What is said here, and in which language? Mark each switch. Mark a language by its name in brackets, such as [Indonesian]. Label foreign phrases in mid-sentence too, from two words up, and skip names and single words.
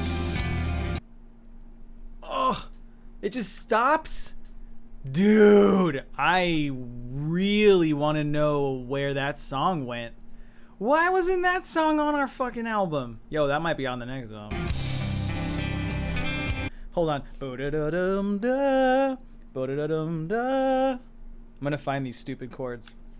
[English] Oh, it just stops? Dude, I really want to know where that song went. Why wasn't that song on our fucking album? Yo, that might be on the next album. Hold on. Bo-da-da-dum-da. Bo-da-da-dum-da. I'm gonna find these stupid chords.